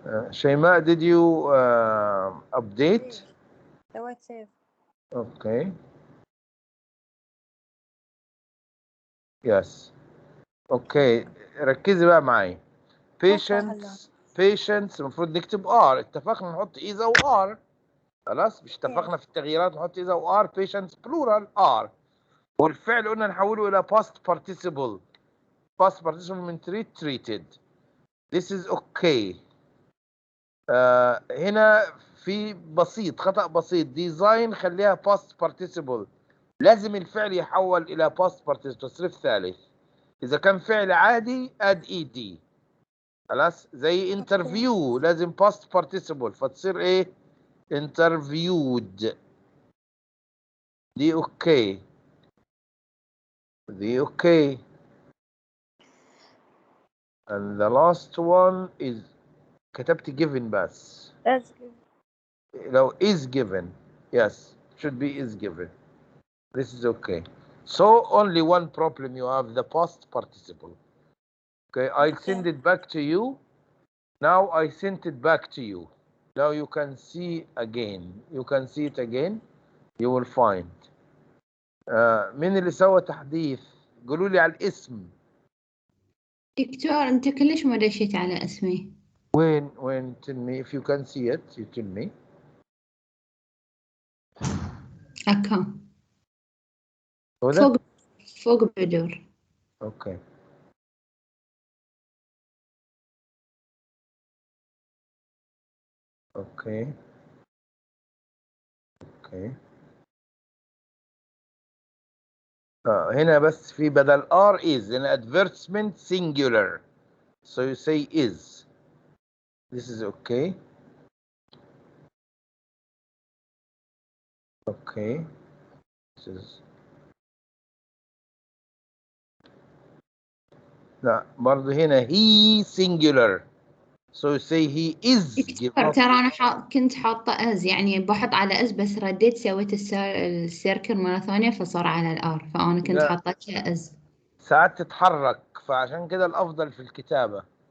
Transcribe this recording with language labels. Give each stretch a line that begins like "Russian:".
English: Shayma, did you update?
Arabic: سويت سيف.
English: Okay.
Arabic: Yes. Okay. ركزي بقى معي. patients المفروض نكتب R. اتفقنا نحط إذا و R. خلاص مش اتفقنا في التغييرات نحط إذا و R.
English: patients plural R.
Arabic: والفعل قلنا نحوله إلى past participle.
English: past participle من treated. This is okay.
Arabic: هنا في بسيط خطأ بسيط.
English: design خليها past participle.
Arabic: لازم الفعل يحول إلى past participle تصريف ثالث. إذا كان فعل عادي
English: add ed.
Arabic: خلاص زي interview لازم past participle فتصير إيه؟ interviewed. دي أوكي. دي أوكي.
English: And the last one is
Arabic: كتبت
English: given
Arabic: بس.
English: لو is given. Yes, should be is given. This is okay. So only one problem you have, the past participle. Okay, I'll send it back to you. Now I sent it back to you. Now you can see again. You can see it again. You will find.
Arabic: مين اللي سوى تحديث؟ قولوا لي على الاسم. دكتور أنت كلش ما دشيت على اسمي.
English: وين؟ Tell me if you can see it. You tell me. أكا
Arabic: هو ده؟ فوق بدور. اوكي. اوكي. اوكي. هنا بس في بدل
English: are is in advertisement singular, so you say is. This is okay. Okay. This is
Arabic: لا برضه هنا
English: he singular, so you say he is.
Arabic: دكتور ترى أنا كنت حاطة as، يعني بحط على as بس رديت سويت السيركل مرة ثانية فصار على الار، فأنا كنت لا. حاطة as. ساعات تتحرك فعشان كده الأفضل في الكتابة.